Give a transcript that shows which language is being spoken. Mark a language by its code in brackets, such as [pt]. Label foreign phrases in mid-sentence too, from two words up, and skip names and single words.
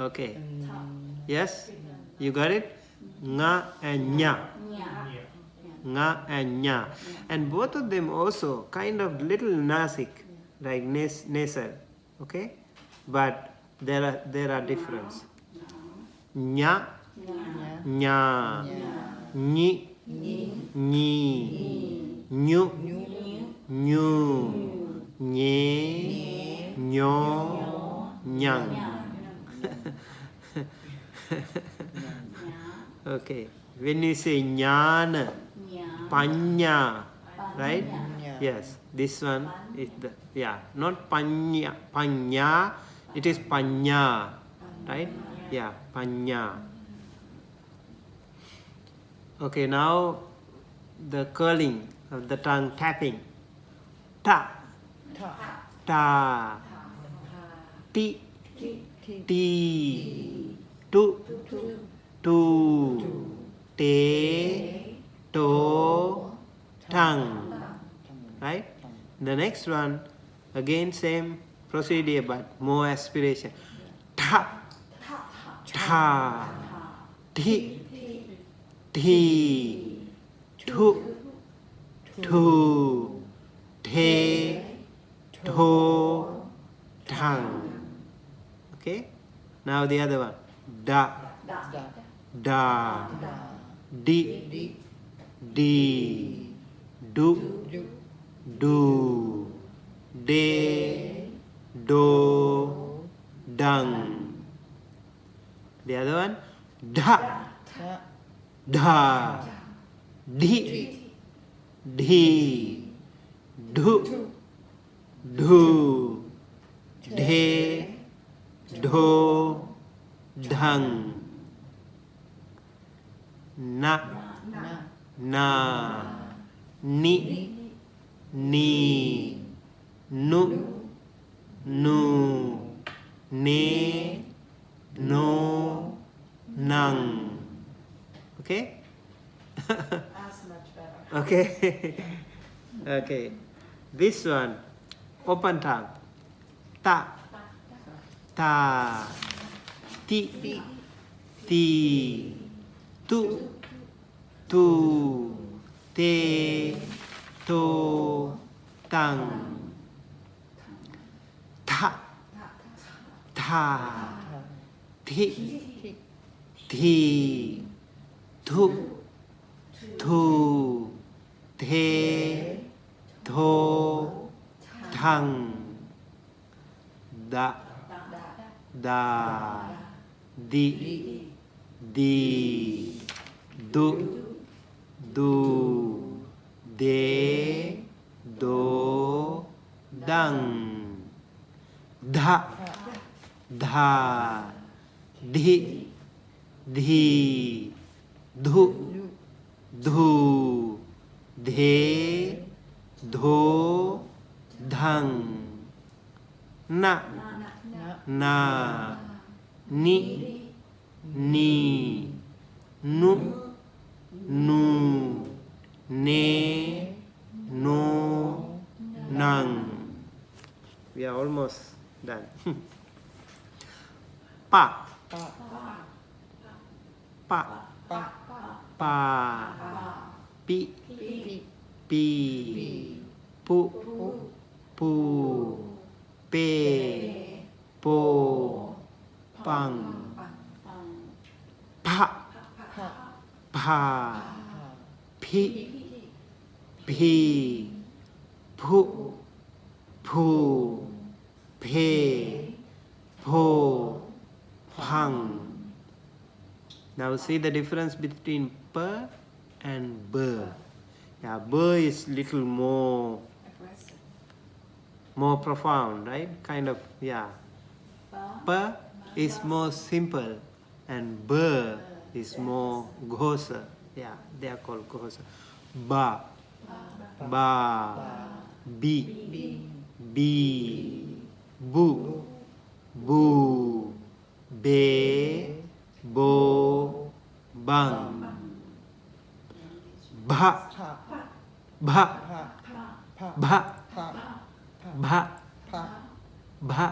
[en] Okay. Yes? You got it? Nga and nya. Nga and nya. And both of them also kind of little nasik, like nasal. Okay? But there are difference. Nya, nya, ni, ni, nyu, nyu, nye, nyo, nyang. Okay. When you say jnana, panya, right? Panya. Yes, this one is the, yeah, not panya, panya, it is panya, right? Yeah, panya. Okay, now the curling of the tongue, tapping. Ta, Ta. ta, ti, Ti. ti, tu, tu, te, to, tongue, right? The next one, again same procedure but more aspiration. Ta, ta, ti, ti, tu, tu, te, to, tongue. Okay? Now the other one. Da, Da. da, Da. di, di, du, Du. do, de, do, dung. The other one. Da, Ta. da, di, di, du, do, de, do, dung. Na, Na. na, ni, ni, nu, nu, ne, no, nung. Okay? That's much better. Okay. Okay. This one, open tongue. Ta, ta, ti, ti, tu, tu, te, to, tang. Ta, ta, ti, ti, tu, tu, te, to, tang. Da, da, di, di, du, du, de, do, dang. Da, da, di, di, du, du, de, do, dang. Na, na, ni, ni, nu, nu, ne, no, nang. We are almost done. Pa, Pa. pa, Pa. pa, pi, Pi. pi, pu, pu, pe, po, pang. Pa, Pa. pa, pi, pi, pu, pu, pe, po, pang. Now see the difference between p and b. Yeah, b is little more profound, right? Kind of, yeah. P is more simple and b is more ghosa. Yeah, they are called ghosa. Ba, ba, bi, bi, bu, bu, be, bo, bang. Ba, Pa. ba, Pa. Pa. ba, Pa. ba, Pa. ba,